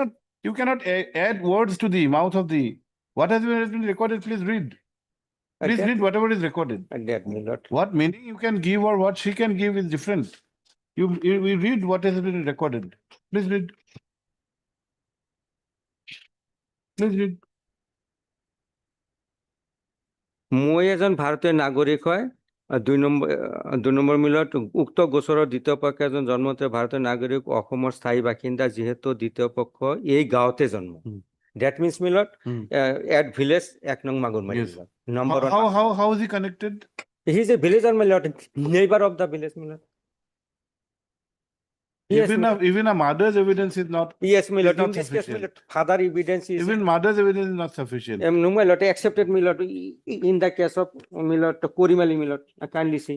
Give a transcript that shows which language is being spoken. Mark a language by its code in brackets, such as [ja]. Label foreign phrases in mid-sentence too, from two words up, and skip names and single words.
[en] You cannot add words to the mouth of the, what has been recorded, please read. Please read whatever is recorded. What meaning you can give or what she can give is different. We read what has been recorded. Please read. Please read. [as] মই এজন ভাৰতীয় নাগৰিক হয় 2 নম্বৰ মিলত উক্ত গোচৰৰ দ্বিতীয় পক্ষ এজন জন্মতে ভাৰতীয় নাগৰিক অসমৰ স্থায়ী বাসিন্দা যিহেতু দ্বিতীয় পক্ষ এই গাঁৱতে জন্ম [en] that means [as] মিলত [en] at village [as] 1 নং মাগুৰমাৰী number [en] How is he connected? he is a villager মিলত neighbor of the village মিলত Even a mother's evidence is not. Yes, my lord. not In this case, my sufficient. lord, father evidence is. Even mother's evidence is not sufficient. No, my lord, accepted, my lord. In the case of my lord, Korimali, my lord, I kindly see.